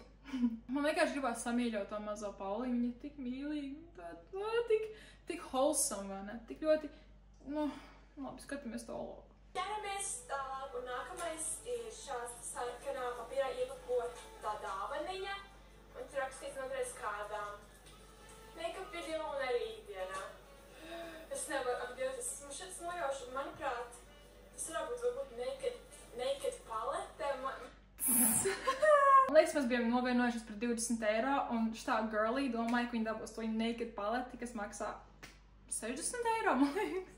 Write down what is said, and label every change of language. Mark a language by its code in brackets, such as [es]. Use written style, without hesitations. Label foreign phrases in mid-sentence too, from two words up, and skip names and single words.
[lv] Man vienkārši gribās samīļot to mazo Pauli, viņa ir tik mīlīga, tik wholesome, vai ne? Tik ļoti, labi, skatāmies to logo. Ķeramies tālāk, un nākamais ir šāds sarkanā papīrā iepakota dāvaniņa, un tur rakstīts noteikti kādām. Make-up video un arī ikdienā. Es nevaru, ak Dievs, es esmu šeit nojaušu, manuprāt, tas varbūt naked palete. Man liekas, mēs bijām novienojušies par 20 €, un šitā girlī domāja, ka viņa dabūs to naked paleti, kas maksā 60 €, man liekas.